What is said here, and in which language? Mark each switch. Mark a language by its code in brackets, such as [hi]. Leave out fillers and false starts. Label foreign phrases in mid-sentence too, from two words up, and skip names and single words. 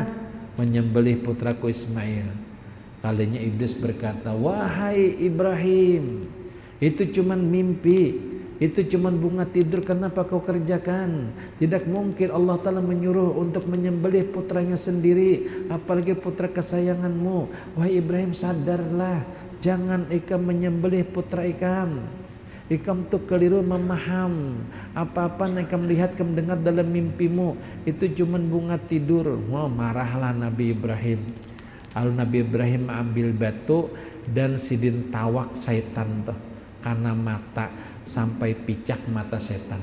[id] Menyembelih putraku Ismail. Kalinya iblis berkata, wahai Ibrahim, itu cuman mimpi, itu cuman bunga tidur, kenapa kau kerjakan? Tidak mungkin Allah Ta'ala menyuruh untuk menyembelih putranya sendiri, apalagi putra kesayanganmu. Wahai Ibrahim, [bjn] sadarlah, jangan ikam menyembelih putra ikam. Ikam tuh keliru memaham. Apa-apa yang ikam lihat, ikam dengar dalam mimpimu, itu cuman bunga tidur. [id] Marahlah Nabi Ibrahim. [bjn] Lalu Nabi Ibrahim ambil batu dan sidin tawak syaitan tuh karena mata sampai picak mata setan.